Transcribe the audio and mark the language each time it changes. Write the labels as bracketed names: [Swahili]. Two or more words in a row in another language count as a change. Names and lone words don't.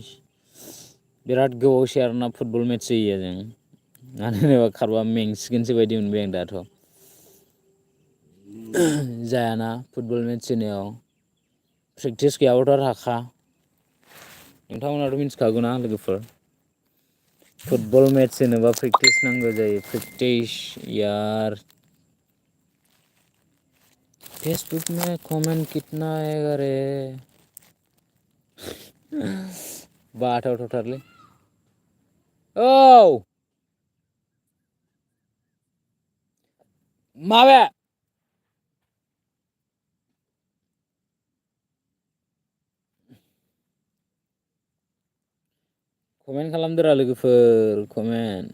[Bodo] बिराद गोबावसै आरोना फुटबल मेच जायैया जों, मानो होनोबा खारबा मेंसिगोनसो बायदि मोनबाय आं दाथ'। जायाना फुटबल मेच जोनायाव प्रेक्टिस गैयाबाथ' राखा। नोंथांमोनाथ' मिथिखागौ ना लोगोफोर, फुटबल मेच जोनोबा प्रेक्टिस नांगौ जायो, प्रेक्टिस यार। [Hindi] फेसबुक में कमेंट कितना आएगा रे। [Bodo] बाथावथावथारलै। औ माबे कमेन्ट खालामदोरा लोगोफोर, कमेन्ट।